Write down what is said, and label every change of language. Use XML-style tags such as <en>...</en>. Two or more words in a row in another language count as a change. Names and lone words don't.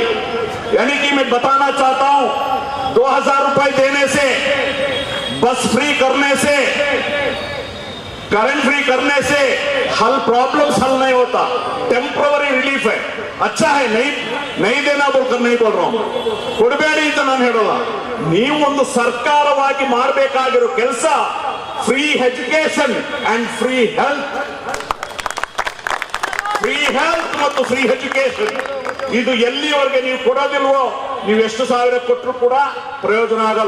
<hi>यानी कि मैं बताना चाहता हूं, 2,000 रुपए देने से, बस फ्री करने से, करंट फ्री करने से हल प्रॉब्लम्स हल नहीं होता.</hi> <en>temporary relief</en> <hi>है, अच्छा है. नहीं देना बोलकर नहीं बोल रहा हूं,</hi> <kn>ಕೊಡಬೇಡಿ ಅಂತ ನಾನು ಹೇಳೋಲ್ಲ. ನೀವು ಒಂದು ಸರ್ಕಾರವಾಗಿ ಮಾಡಬೇಕಾಗಿರೋ ಕೆಲಸ</kn> <en>free education and free health. free health</en> <kn>ಮತ್ತು</kn> <en>free education</en> <kn>ಇದು ಎಲ್ಲಿವರೆಗೆ ನೀವು ಕೊಡೋದಿಲ್ವೋ, ನೀವು ಎಷ್ಟು ಸಾವಿರ ಕೊಟ್ಟರು ಕೂಡ ಪ್ರಯೋಜನ ಆಗಲ್ಲ.</kn>